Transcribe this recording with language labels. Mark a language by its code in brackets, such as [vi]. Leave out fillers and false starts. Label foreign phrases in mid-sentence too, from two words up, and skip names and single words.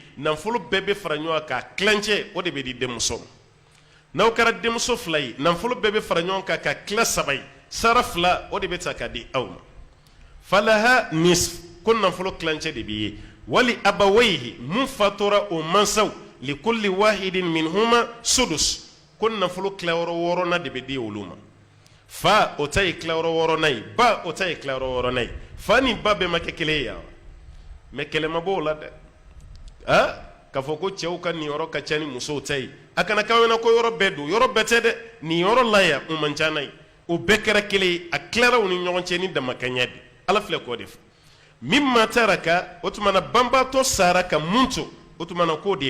[bm] nafolo bɛɛ bɛ fara ɲɔgɔn kan k'a tilancɛ o de bɛ di denmuso ma n'aw kɛra denmuso 2 ye nafolo bɛɛ bɛ fara ɲɔgɔn kan ka tila 3 ye sara 2 o de bɛ ta ka di aw ma [ar] فلها النصف [bm] ko nafolo tilancɛ de b'i ye [ar] ولأبويه [bm] mun fatura o mansaw [ar] لكل واحد منهما السدس [bm] ko nafolo tilayɔrɔ 6nan de bɛ di olu ma fa o ta ye tilayɔrɔ 6nan ye ba o ta ye tilayɔrɔ 6nan ye fa ni ba bɛɛ ma kɛ kelen ye yan mɛ kɛlɛ ma bɔ o la dɛ k'a fɔ ko cɛw ka niyɔrɔ ka ca ni musow ta ye a kana k'aw ɲɛna ko yɔrɔ bɛɛ don yɔrɔ bɛɛ tɛ dɛ nin yɔrɔ la yan o man ca n'a ye o bɛɛ kɛra kelen ye a tilara u ni ɲɔgɔn cɛ ni damakɛɲɛ de ala filɛ k'o de fɔ min ma taraka o tuma na banbaatɔ sara ka mun to o tuma na k'o de